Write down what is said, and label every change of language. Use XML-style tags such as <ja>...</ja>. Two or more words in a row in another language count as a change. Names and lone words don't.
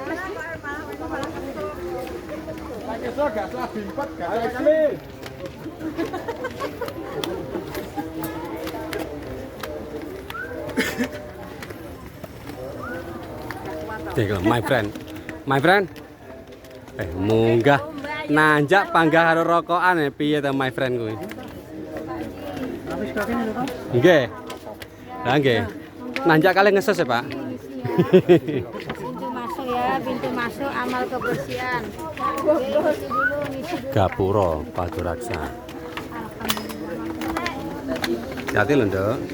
<id>Pakai gas lah bimpet kali.</id> <en>My friend.</en> <jv>Munggah nanjak panggah karo rokokan piye ta</jv> <en>my friend</en> <jv>kuwi? Nggih. Lah nggih. Nanjak kali ngeses ya, Pak.</jv> <id>Pintu masuk amal kebersihan.</id> <jv>Gapura Paduraksa. Hati lho, Nduk.</jv>